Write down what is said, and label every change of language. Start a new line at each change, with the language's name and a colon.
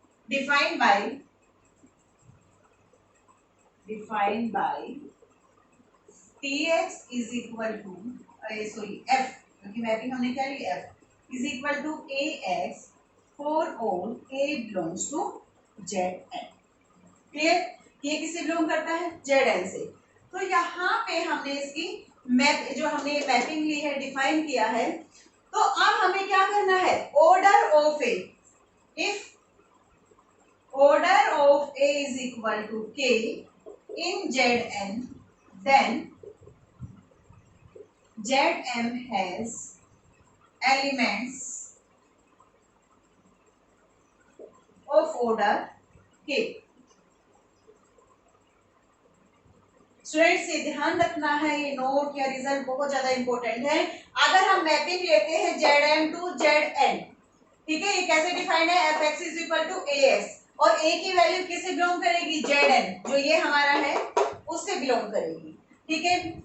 Hindi: Defined by Tx is equal to, sorry F, क्योंकि mapping हमने क्या ली, F is equal to AX for all A belongs to ZN। Clear. ये किससे belong करता है, ZN से। तो यहाँ पे हमने इसकी मैप जो हमने मैपिंग ली है, डिफाइन किया है। तो अब हमें क्या करना है, order of A,
English: If order of A is equal to K in Zn, then Zm has elements of order K।
Hindi: Students ये ध्यान रखना है, ये नोट या रिजल्ट बहुत ज्यादा इंपॉर्टेंट है। अगर हम मैपिंग लेते हैं Zm टू Zn, ठीक है, ये कैसे डिफाइंड है, fx is equal to as और a की वैल्यू किससे बिलोंग करेगी, Zn, जो ये हमारा है उससे बिलोंग करेगी। ठीक है।